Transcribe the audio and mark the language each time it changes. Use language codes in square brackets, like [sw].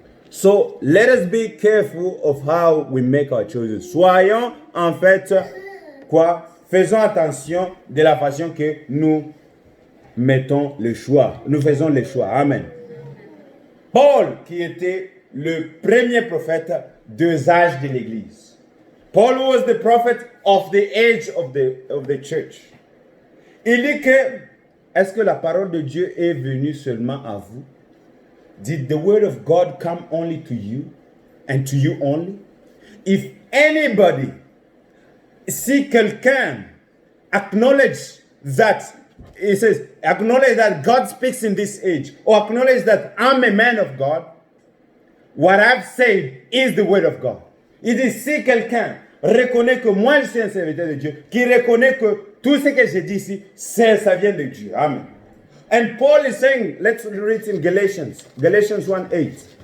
[en] So let us be careful of how we make our choices. [fr] Soyons en fait quoi? Faisons attention de la façon que nous mettons le choix. Nous faisons les choix. Amen. Paul, qui était le premier prophète des âges de l'Église. [en] Paul was the prophet of the age of the church. [fr] Il dit que, est-ce que la parole de Dieu est venue seulement à vous? [en] Did the word of God come only to you and to you only? If anybody, [fr] si quelqu'un [en] acknowledge that, he says, acknowledge that God speaks in this age, or acknowledge that I'm a man of God, what I've said is the word of God. [fr] Il dit, si quelqu'un reconnaît que moi je suis un serviteur de Dieu, qui reconnaît que tout ce que j'ai dit ici, ça vient de Dieu. Amen. [en] And Paul is saying, let's read in Galatians 1:8.